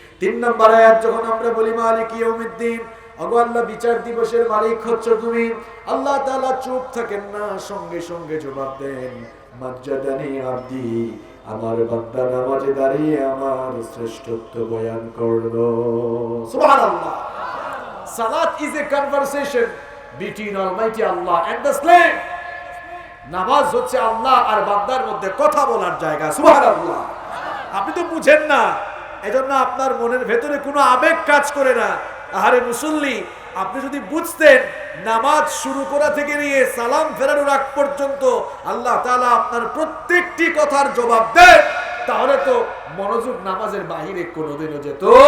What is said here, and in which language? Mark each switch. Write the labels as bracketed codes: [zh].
[bn] 3 নম্বর আয়াত যখন আমরা বলি [ar] মালিক ইয়াউমিদ্দিন, [bn] ওগো আল্লাহ বিচার দিবসের মালিক হচ্ছ তুমি, আল্লাহ তাআলা চুপ থাকেন না, সঙ্গে সঙ্গে জবাব দেন, [ar] মাজ্জাদানি আব্দি, [bn] আমার বান্দা নামাজে দাঁড়িয়ে আমার শ্রেষ্ঠত্ব বয়ান করলো। সুবহানাল্লাহ। [en] সালাত is a conversation between Almighty Allah and the slave. [bn] নামাজ হচ্ছে আল্লাহ আর বান্দার মধ্যে কথা বলার জায়গা। সুবহানাল্লাহ। আপনি তো বুঝেন না, এজন্য আপনার মনের ভেতরে কোনো আবেগ কাজ করে না। আরে মুসল্লি, আপনি যদি বুঝতেন নামাজ শুরু করা থেকে নিয়ে সালাম ফেরানোর আগ পর্যন্ত আল্লাহ তাআলা আপনার প্রত্যেকটি কথার জবাব দেন, তাহলে তো মনোযোগ নামাজের বাহিরে কোনোদিনও যেত।